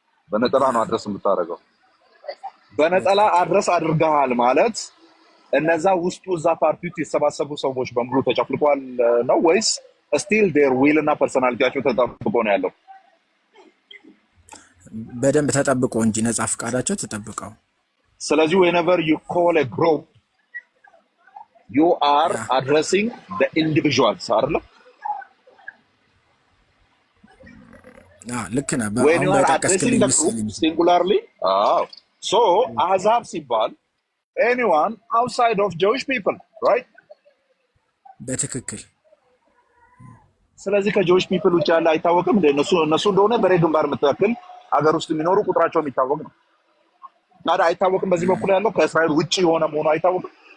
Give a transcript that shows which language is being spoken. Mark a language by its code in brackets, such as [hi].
[am] በነጠላ ነው አድረስ የምታደርገው። በነጠላ አድረስ አድርገሃል ማለት እነዛ ውስጡ እዛ ፓርቲ ውስጥ የተሰባሰቡ ሰዎች በሙሉ ተጨፍልቋል ነው ወይስ ስቲል ዴር ዊል እና ፐርሰናሊቲያቸው ተጠብቆ ነው ያለው? በደንብ ተጠብቆ እንጂ ነፃ ፈቃዳቸው ተጠብቀው። [en] ስለዚህ whenever you call a group you are addressing the individuals [am] አይደል? ልክ ነህ። [en] when you are addressing the group singularly so ahzab [am] ሲባል [en] anyone outside of Jewish people right? [am] በትክክል። ስለዚህ ከጆዊሽ ፒፕል ውጭ ያለ አይታወቅም እንደ እነሱ እንደሆነ በሬ ግንባር የምትያክል ሀገር ውስጥ የሚኖሩ ቁጥራቸው የሚታወቅ ነው። ታዲያ አይታወቅም በዚህ በኩል ያለው ከእስራኤል ውጭ የሆነ መሆኑ አይታወቅም?